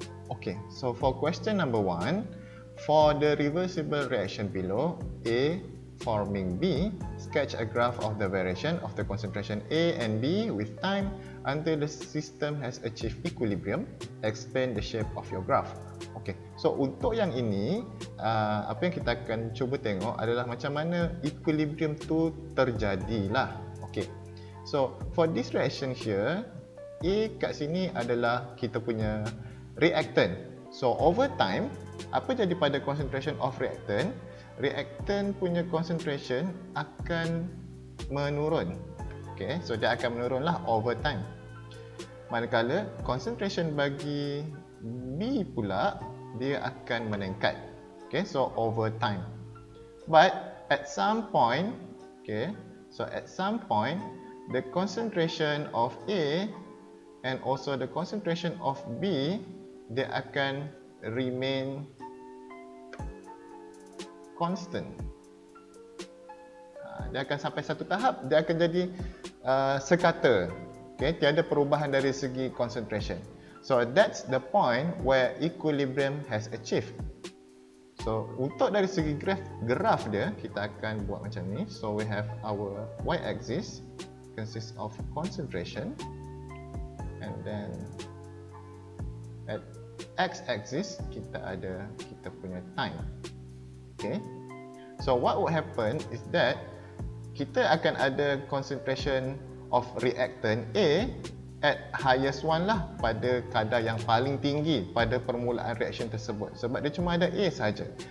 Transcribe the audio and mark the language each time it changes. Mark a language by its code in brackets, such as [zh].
[en] Okay, so for question number 1, for the reversible reaction below, A forming B, sketch a graph of the variation of the concentration A and B with time until the system has achieved equilibrium. Explain the shape of your graph. [ms] Okay, so untuk yang ini, apa yang kita akan cuba tengok adalah macam mana equilibrium tu terjadilah. [en] Okay, so for this reaction here, A [ms] kat sini adalah kita punya reactant. [en] So over time, [ms] apa jadi pada [en] concentration of reactant? [ms] Reactant punya concentration akan menurun. Okay, so dia akan menurunlah [en] over time. [ms] Manakala concentration bagi B pula, dia akan meningkat. [en] Okay, so over time. But at some point, okay, so at some point, the concentration of A and also the concentration of B, [ms] dia akan [en] remain constant. [ms] Dia akan sampai satu tahap, dia akan jadi sekata. Okay, tiada perubahan dari segi concentration. [en] So that's the point where equilibrium has achieved. [ms] So untuk dari segi graph dia, kita akan buat macam ni. [en] So we have our y-axis consists of concentration, and then at x-axis [ms] kita ada kita punya [en] time. [ms] Okay, [en] so what would happen is that [ms] kita akan ada concentration of reactant A [en] at highest one [ms] lah, pada kadar yang paling tinggi pada permulaan reaction tersebut, sebab dia cuma ada A sahaja.